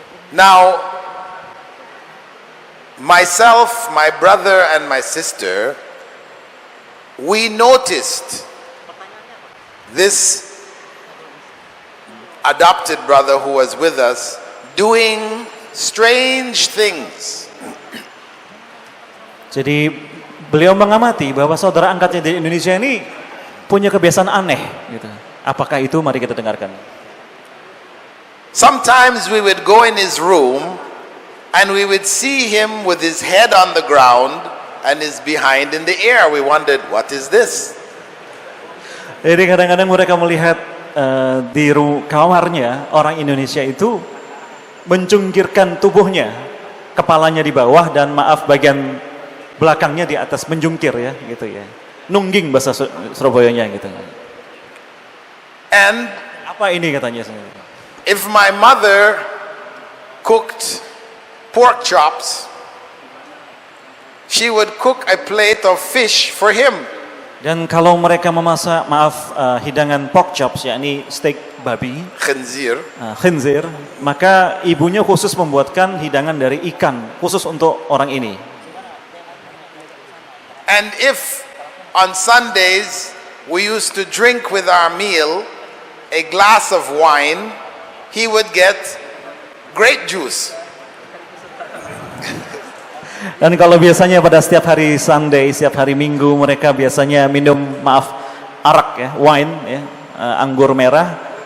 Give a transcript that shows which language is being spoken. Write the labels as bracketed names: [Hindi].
[English] Now, myself, my brother, and my sister, we noticed this adopted brother who was with us doing strange things. [Indonesian] Jadi beliau mengamati bahwa saudara angkatnya di Indonesia ini punya kebiasaan aneh. Gitu. Apakah itu? Mari kita dengarkan. [English] Sometimes we would go in his room and we would see him with his head on the ground and his behind in the air. We wondered, what is this? [Indonesian] Jadi kadang-kadang mereka melihat di kamarnya orang Indonesia itu mencungkirkan tubuhnya, kepalanya di bawah dan bagian belakangnya di atas, menjungkir ya, gitu ya. Nungging bahasa Surabayanya gitu. [English] And [Indonesian] apa ini katanya? [English] if my mother cooked pork chops, she would cook a plate of fish for him. [Indonesian] Dan kalau mereka memasak, hidangan pork chops, yakni steak babi, khinzir, maka ibunya khusus membuatkan hidangan dari ikan, khusus untuk orang ini. [English] And if on Sundays we used to drink with our meal a glass of wine, he would get grape juice. [Indonesian] Dan kalau biasanya pada setiap hari Sunday, setiap hari Minggu mereka biasanya minum arak ya, wine ya, anggur merah.